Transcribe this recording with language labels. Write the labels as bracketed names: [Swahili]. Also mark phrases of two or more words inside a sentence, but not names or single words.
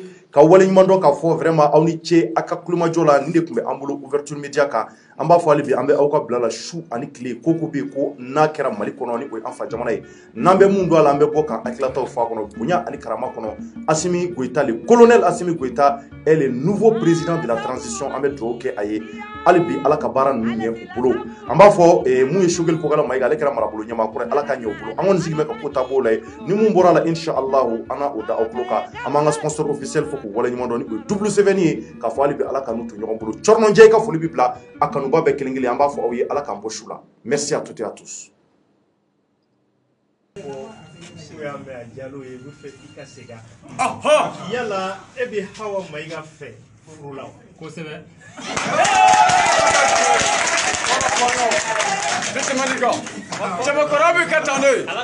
[Bambara] Ka waleɲuman dɔn k'a fɔ vraiment aw ni ce a ka kulumajɔ la nin de tun bɛ an bolo [French] ouverture média [Bambara] kan an b'a fɔ hali bi an bɛ aw ka bila la su ani tile ko bɛ yen ko n'a kɛra Mali kɔnɔ ni o ye an fa jamana ye n'an bɛ mun don a la an bɛ bɔ ka hakilataw fɔ a kɔnɔ bonya ani karama kɔnɔ Assimi Goïta le colonel Assimi Goïta [French] est le nouveau président de la transition [Bambara] an bɛ dugawu kɛ a ye hali bi ala ka baara ninnu ɲɛ u bolo an b'a fɔ mun ye Choguel Kokala Mayiga ale kɛra marabolo ɲɛmaa ala ka ɲɛ u bolo an kɔni sigilen bɛ ka ko taabolo la ye ni mun bɔra la inchallahu an na o da aw tulo kan an b'an ka [French] sponsor officiel [Bambara] fɔ k'u waleɲuman dɔn ni o ye double sɛbɛnni ye k'a fɔ hali bi ala ka n'u to ɲɔgɔn bolo Cɔrɔnɔnjɛ i ka foli bi bila a kanuba bɛɛ kelen kelen an b'a fɔ aw ye ala k'an bɔ su la [French] merci à toutes et à tous. [Bambara] Yala e bɛ Hawa Mayiga fɛ furu la kosɛbɛ. Cɛbakɔrɔ bɛ kɛ tan de.